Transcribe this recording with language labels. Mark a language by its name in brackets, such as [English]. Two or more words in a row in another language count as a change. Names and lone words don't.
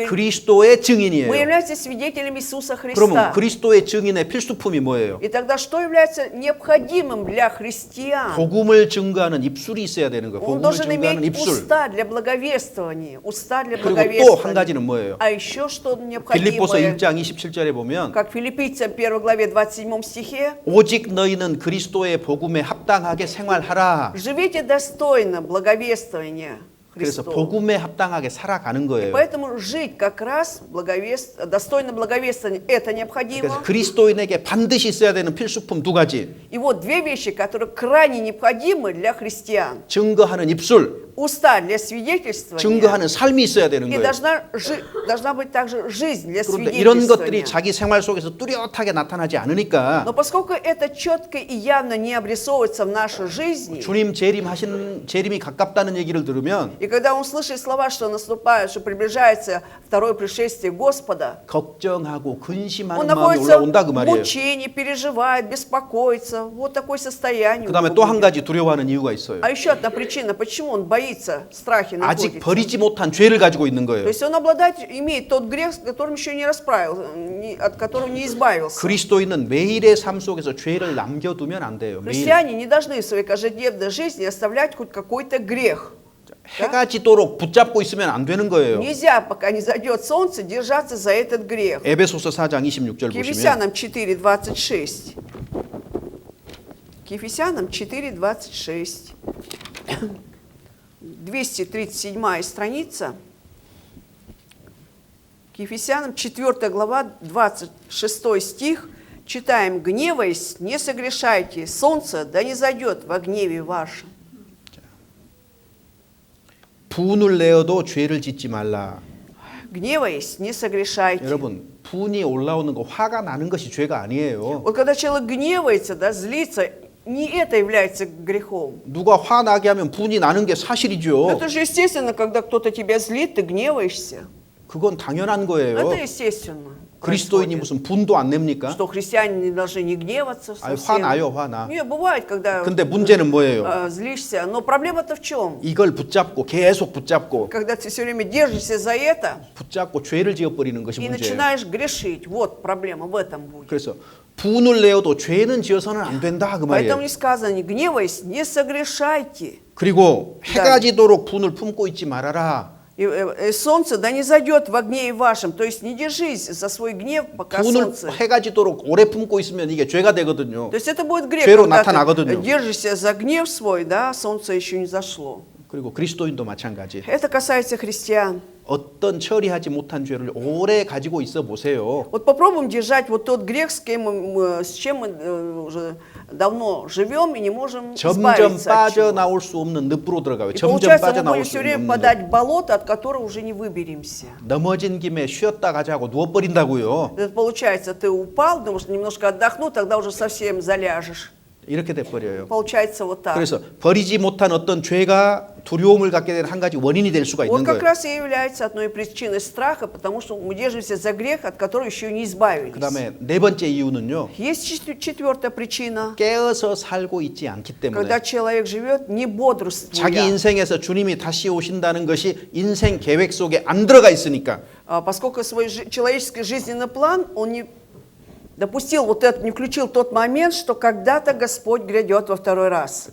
[Korean] 그리스도의 [Russian] мы [Korean] 증인이에요. [Russian] являемся свидетелями Иисуса [Korean] 그러면 [Russian] Христа. [Korean] 그리스도의 증인의 필수품이 뭐예요? [Russian] И тогда что является необходимым для христиан? [Korean] 복음을 증거하는 입술이 있어야 되는 거예요. [Russian] Он [Korean] 복음을 [Russian] должен [Korean] 증거하는 [Russian] иметь [Korean] 입술. [Russian] уста для благовествования, уста для [Korean] 그리고 또 한 [Russian] благовествования. [Korean] 가지는 뭐예요? [Russian] А еще что [Korean] 빌립보서 [Russian] необходимое, [Korean] 1장 27절에 보면 [Russian] как филиппийцам 1 главе 27 стихе, [Korean] 오직 너희는 그리스도의 복음에 합당하게 생활하라. [Russian] живите достойно благовествования [Korean] 그래서 [Russian] Христова. [Korean] 복음에 합당하게 살아가는 거예요. [Russian] Поэтому жить как раз достойно благовествования, это [Korean] 그래서 [Russian] необходимо. [Korean] 그리스도인에게 반드시 있어야 되는 필수품 두 가지. [Russian] И вот две вещи, которые крайне необходимы для христиан. [Korean] 증거하는 입술, [Russian] Уста для свидетельствования. [Korean] 증거하는 삶이 있어야 되는 [Russian] И [Korean] 거예요. [Russian] должна быть также жизнь для [Korean] 그런데 이런 것들이 [Russian] свидетельствования. [Korean] 자기 생활 속에서 뚜렷하게 나타나지 않으니까 [Russian] Но поскольку это четко и явно не обрисовывается в нашей жизни, [Korean] 주님 재림이 가깝다는 얘기를 들으면 [Russian] и когда он слышит слова, что наступает, что приближается второе пришествие Господа, [Korean] 걱정하고 [Russian] он [Korean] 근심하는 마음이 [Russian] находится [Korean] 올라온다 그 [Russian] в [Korean] 말이에요. [Russian] мучении, переживает, беспокоится. Вот такое состояние. у [Korean] 그다음에 [Russian] него [Korean] 또 한 [Russian] будет. [Korean] 가지 두려워하는 이유가 있어요. [Russian] А еще одна причина, почему он боится, в страхе [Korean] 아직 [Russian] находится. [Korean] 버리지 못한 죄를 가지고 있는 [Russian] То [Korean] 거예요. [Russian] есть он имеет тот грех, с которым еще не расправился, от которого не избавился. [Korean] 그리스도인은 매일의 삶 속에서 죄를 남겨두면 안 돼요. 매일 [Russian] Христиане не должны в своей каждодневной жизни оставлять хоть какой-то грех. [Korean] 해가 지도록 붙잡고 있으면 안 되는 거예요. [Russian] Нельзя, пока не зайдет солнце, держаться за этот грех. [Korean] 에베소서 4장 26절 [Russian] К [Korean] 보시면 [Russian] Ефесянам 4:26. К Ефесянам 4:26. 237 страница. К Ефесянам 4 глава, 26 стих. Читаем: «Гневаясь, не согрешайте, солнце да не зайдет во гневе вашем». [Korean] 분을 내어도 죄를 짓지 말라. [Russian] Гневаясь, не согрешайте. [Korean] 여러분, 분이 올라오는 거, 화가 나는 것이 죄가 아니에요. [Russian] Вот когда человек гневается, да, злится, не это является грехом. [Korean] 누가 화나게 하면 분이 나는 게 사실이죠. [Russian] Это же естественно, когда кто-то тебя злит, ты гневаешься. [Korean] 그건 당연한 거예요. [Russian] Это естественно. [Korean] 그리스도인이 [Russian] происходит. [Korean] 무슨 분도 안 냅니까? [Russian] Что христиане не должны не гневаться [Korean] 아니, [Russian] совсем. [Korean] 화나요, 화나. [Russian] Не, бывает, когда [Korean] 근데 문제는 뭐예요? [Russian] злишься. Но проблема-то в чем? [Korean] 이걸 붙잡고 계속 붙잡고 [Russian] Когда ты все время держишься за это [Korean] 붙잡고 죄를 지어버리는 것이 [Russian] и [Korean] 문제예요. [Russian] начинаешь грешить. Вот проблема в этом будет. [Korean] 그래서 분을 내어도 죄는 지어서는 안 된다 그 [Russian] Поэтому [Korean] 말이에요. [Russian] не сказано, не гневаясь, не согрешайте. [Korean] 그리고 해가 지도록 분을 품고 있지 말아라. [Russian] И солнце да не зайдет в гневе вашем. То есть не держись за свой гнев, пока [Korean] 분을 [Russian] солнце. [Korean] 해가 지도록 오래 품고 있으면 이게 죄가 되거든요. [Russian] То есть это будет грех, [Korean] 죄로 [Russian] когда ты [Korean] 나타나거든요. [Russian] держишься за гнев свой, да, солнце еще не зашло. [Korean] 그리고 그리스도인도 마찬가지. [Russian] Это касается христиан. [Korean] 어떤 처리하지 못한 죄를 오래 가지고 있어 보세요. [Russian] Вот попробуем держать вот тот грех, с чем мы уже давно живем и не можем [Korean] 점점 [Russian] избавиться от чего. [Korean] 빠져나올 수 없는 늪으로 들어가요. [Russian] И [Korean] 점점 [Russian] получается, мы [Korean] 빠져나올 [Russian] будем [Korean] 수 [Russian] все время [Korean] 없는 늪. [Russian] подать болото, от которого уже не выберемся. [Korean] 넘어진 김에 쉬었다 가자고 누워버린다고요. [Russian] Это получается, ты упал, думаешь, немножко отдохну, тогда уже совсем заляжешь. [Korean] 이렇게 돼버려요. [Russian] Получается вот так. [Korean] 그래서 버리지 못한 어떤 죄가 두려움을 갖게 되는 한 가지 원인이 될 수가 [Russian] Вот [Korean] 있는 [Russian] как [Korean] 거예요. [Russian] раз и является одной причиной страха, потому что мы держимся за грех, от которого еще не избавились. [Korean] 그다음에 네 번째 이유는요. [Russian] Есть четвертая причина, [Korean] 깨어서 살고 있지 않기 때문에 [Russian] когда человек живет не [Korean] 자기 [Russian] бодрствуя. [Korean] 인생에서 주님이 다시 오신다는 것이 인생 계획 속에 안 들어가 있으니까 [Russian] Поскольку свой человеческий жизненный план, он не допустил вот это, не включил тот момент, что когда-то Господь грядет во второй раз.